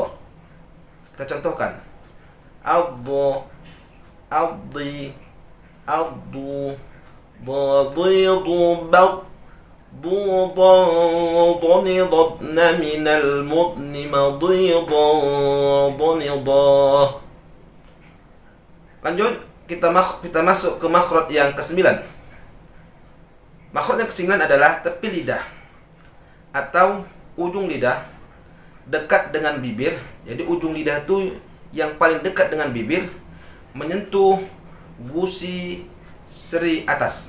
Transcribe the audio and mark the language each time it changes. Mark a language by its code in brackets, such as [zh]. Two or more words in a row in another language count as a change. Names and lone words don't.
[id] Kita contohkan. Adha, adhi, addu, dhadidu, bad, ضوضا ضنضن من المضن مضيضا ضنضا. Lanjut, kita masuk ke makhraj yang ke-9. Makhraj yang ke-9 adalah tepi lidah atau ujung lidah dekat dengan bibir. Jadi ujung lidah itu yang paling dekat dengan bibir menyentuh gusi seri atas.